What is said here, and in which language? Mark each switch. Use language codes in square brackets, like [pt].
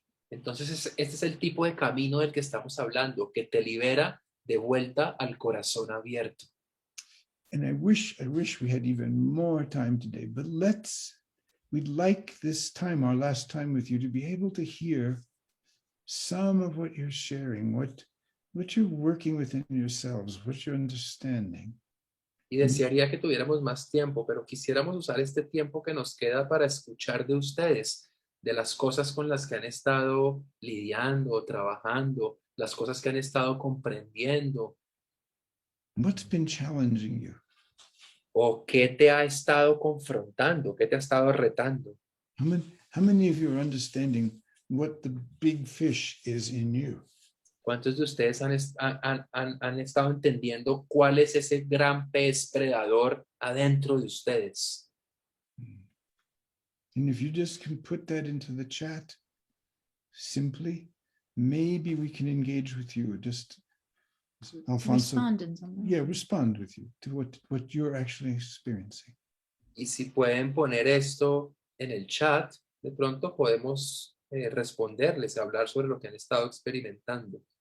[es] Entonces, este es el tipo de camino del que estamos hablando, que te libera de vuelta al corazón abierto. [en] And I wish we had even more time today, but we'd like this time, our last time with you, to be able to hear some of what you're sharing, what you're working within yourselves, what you're understanding. [es] Y desearía que tuviéramos más tiempo, pero quisiéramos usar este tiempo que nos queda para escuchar de ustedes, de las cosas con las que han estado lidiando, trabajando, las cosas que han estado comprendiendo, [en] What's been challenging you? [es] o qué te ha estado confrontando, qué te ha estado retando. [en] How many of you are understanding what the big fish is in you? [es] ¿Cuántos de ustedes han estado entendiendo cuál es ese gran pez predador adentro de ustedes? [en] And if you just can put that into the chat simply, maybe we can engage with you. Just Alfonso, Respond in some way. yeah, respond with you to what you're actually experiencing. [es] Y si pueden poner esto en el chat, de pronto podemos responderles, hablar sobre lo que han estado experimentando.